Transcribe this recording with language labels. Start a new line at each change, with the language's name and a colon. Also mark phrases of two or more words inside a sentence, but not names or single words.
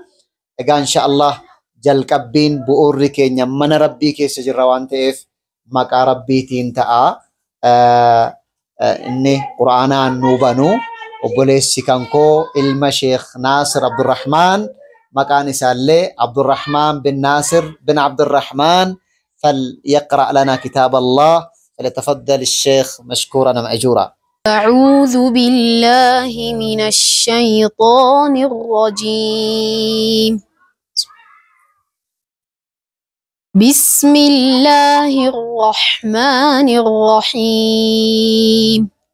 Oromo: Egaa inshaallah jalqabbiin bu'uurri keenya mana rabbii keessa jirra waan ta'eef maqaa rabbiitiin ta'a. Inni quraanaan nuu banu obboleessi kankoo ilma Sheekh Naasir Abdurrahmaan maqaan isaallee Abdurrahmaan bin Naasir bin Abdurrahmaan
Arabic: فليقرأ لنا كتاب الله فليتفضل الشيخ مشكورا مأجورا. أعوذ بالله من الشيطان الرجيم. بسم الله الرحمن الرحيم.